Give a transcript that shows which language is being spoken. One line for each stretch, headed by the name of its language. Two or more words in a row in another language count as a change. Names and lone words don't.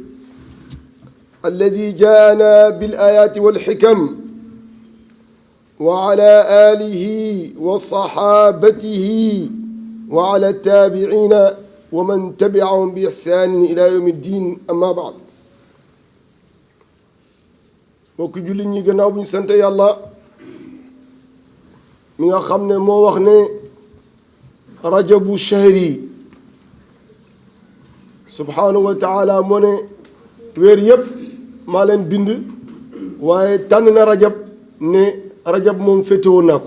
Arabic: الذي جاءنا بالآيات والحكم، وعلى آله وصحابته وعلى التابعين ومن تبعهم بإحسان إلى يوم الدين. أما بعد،
Wolof: mbokk jullit ñi, gannaaw bu ñu sant yàlla mi nga xam ne moo wax ne
Arabic: رجب شهري سبحانه وتعالى
Wolof: moo ne weer yëpp maa leen bind, waaye tànn na rajab ne rajab moom féetewoo naa ko.